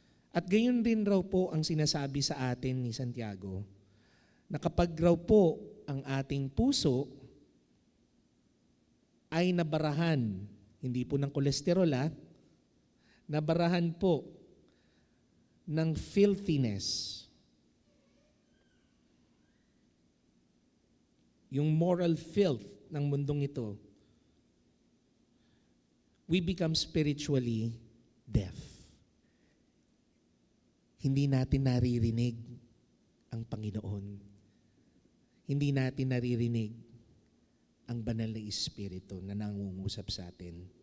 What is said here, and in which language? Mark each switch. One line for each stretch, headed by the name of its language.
Filipino: At gayon din raw po ang sinasabi sa atin ni Santiago na kapag raw po ang ating puso ay nabarahan, hindi po ng kolesterol, nabarahan po ng filthiness.
English: Yung moral filth
Filipino: ng mundong ito,
English: we become spiritually deaf.
Filipino: Hindi natin naririnig ang Panginoon. Hindi natin naririnig ang banal na Espiritu na nangungusap sa atin.